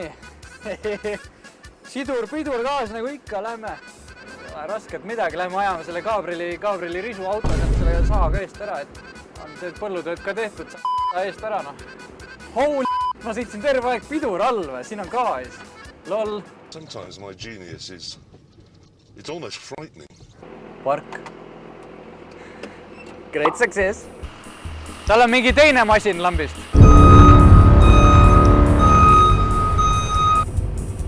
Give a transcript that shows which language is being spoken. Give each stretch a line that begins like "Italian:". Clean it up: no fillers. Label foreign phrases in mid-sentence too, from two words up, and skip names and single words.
Estonian: Sidur-pidur kaas nagu ikka, lähme. Rasket midagi, lähme ajame selle kaabrili risu auto, selle sahaga eest ära, et on see põllutööd ka tehtud eest ära noh. Holy ma sõitsin terve aeg pidur all või, siin on gaas. Lol.
English: Sometimes my genius is, it's almost frightening. Park. Great success.
Estonian: Tal on mingi teine masin lambist.